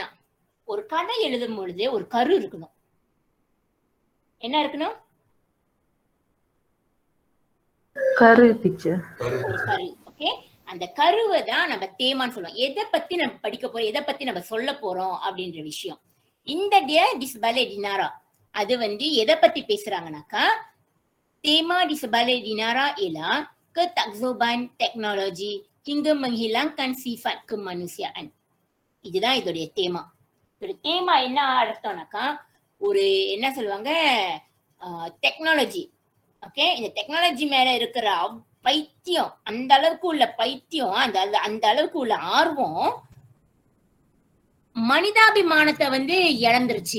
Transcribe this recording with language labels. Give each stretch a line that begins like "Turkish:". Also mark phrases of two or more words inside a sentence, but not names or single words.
Tamil: ஒரு கதை எழுதும் பொழுது ஒரு கரு இருக்கணும். என்ன இருக்கணும்? கரு பிக்சர். ஒரு கரு. ஓகே. அந்த கருவை தான் நம்ம தேமான்னு சொல்லுவோம். எதை பத்தி நம்ம படிக்க போறோம், எதை பத்தி நம்ம சொல்ல போறோம் அப்படின்ற விஷயம். இந்த di sebalik dinara அது வந்து எதை பத்தி பேசுறாங்கனாக்கா,
Malay: tema di sebalik dinara ialah ketakzuban teknologi hingga menghilangkan sifat kemanusiaan.
Tamil: இதுதான் இதோடைய தேமா. இதோட தேமா என்ன அர்த்தம்னாக்கா, ஒரு என்ன சொல்லுவாங்க, டெக்னாலஜி. ஓகே. இந்த டெக்னாலஜி மேல இருக்கிற பைத்தியம், அந்த அளவுக்கு உள்ள பைத்தியம், அந்த அளவுக்கு உள்ள ஆர்வம் மனிதாபிமானத்தை வந்து இழந்துருச்சு.